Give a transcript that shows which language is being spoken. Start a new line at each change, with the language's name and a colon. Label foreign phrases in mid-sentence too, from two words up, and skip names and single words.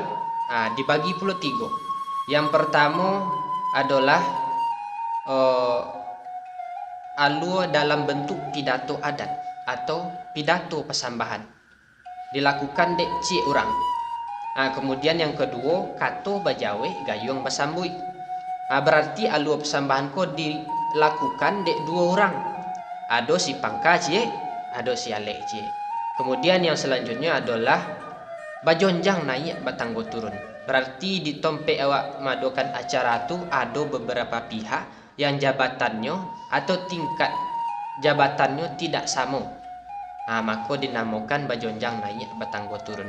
Indonesian: Dibagi pula 3. Yang pertama adalah alua dalam bentuk pidato adat atau pidato persambahan dilakukan dek cik orang. Kemudian yang kedua
Minangkabau: kato bajawe gayung basambui.
Indonesian: Berarti alua persambahan ko dilakukan dek 2 orang.
Minangkabau: Ado si pangka cie ado sialek je.
Indonesian: Kemudian yang selanjutnya adalah
Minangkabau: bajonjang naik batanggo turun.
Indonesian: Berarti di tempat awak madokan acara tu ada beberapa pihak yang jabatannya atau tingkat jabatannya tidak sama. Maka dinamakan
Minangkabau: bajonjang naik batanggo turun.